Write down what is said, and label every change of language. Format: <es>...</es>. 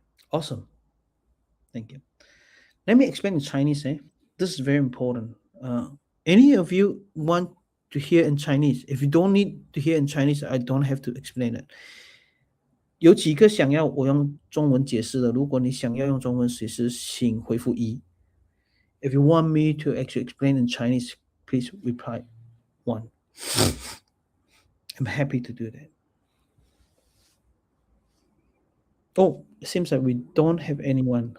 <en>Awesome. Thank you. Let me explain in Chinese. This is very important. Any of you want to hear in Chinese? If you don't need to hear in Chinese, I don't have to explain it.</en> <zh>有几个想要我用中文解释的，如果你想要用中文解释，请回复1。</zh> <en>If you want me to actually explain in Chinese, please reply 1. I'm happy to do that. Oh, it seems like we don't have anyone.</en>